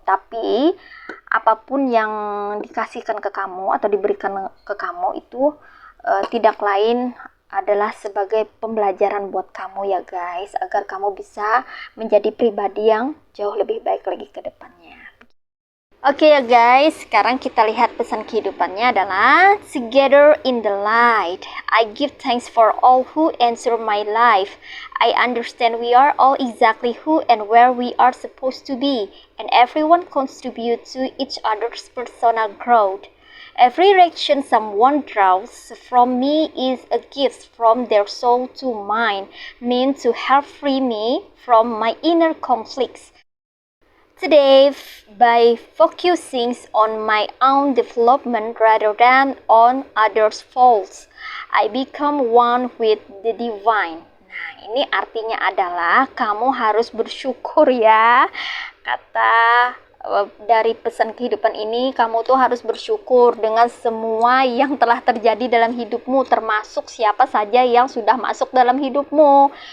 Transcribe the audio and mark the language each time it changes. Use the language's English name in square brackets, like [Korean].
[Indonesian] Tapi apapun yang dikasihkan ke kamu atau diberikan ke kamu itu tidak lain adalah sebagai pembelajaran buat kamu ya guys, agar kamu bisa menjadi pribadi yang jauh lebih baik lagi ke depannya. Oke ya guys, sekarang kita lihat pesan kehidupannya adalah [English] together in the light. I give thanks for all who answer my life. I understand we are all exactly who and where we are supposed to be, and everyone contributes to each other's personal growth. Every reaction someone draws from me is a gift from their soul to mine, meant to help free me from my inner conflicts. Today, by focusing on my own development rather than on others' faults, I become one with the divine. [Indonesian] Nah, ini artinya adalah kamu harus bersyukur ya. Kata dari pesan kehidupan ini, kamu tuh harus bersyukur dengan semua yang telah terjadi dalam hidupmu, termasuk siapa saja yang sudah masuk dalam hidupmu.